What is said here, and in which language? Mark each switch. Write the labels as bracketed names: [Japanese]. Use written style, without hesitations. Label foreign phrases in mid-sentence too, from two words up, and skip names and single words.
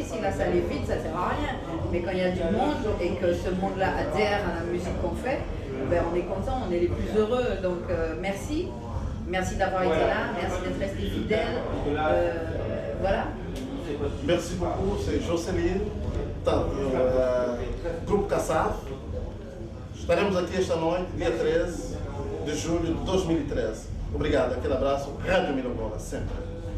[French] Si la salle est vide, ça sert à rien. Mais quand il y a du monde et que ce monde-là adhère à la musique qu'on fait, ben on est content, on est les plus heureux. Donc merci. Merci d'avoir été là, merci d'être resté fidèle. Voilà. Merci beaucoup, c'est Jocelyne, [Portuguese] Grupo Kassav. Estaremos aqui esta noite, dia 13 de julho de 2013. Obrigado, aquele abraço, Rádio Mirandola, sempre.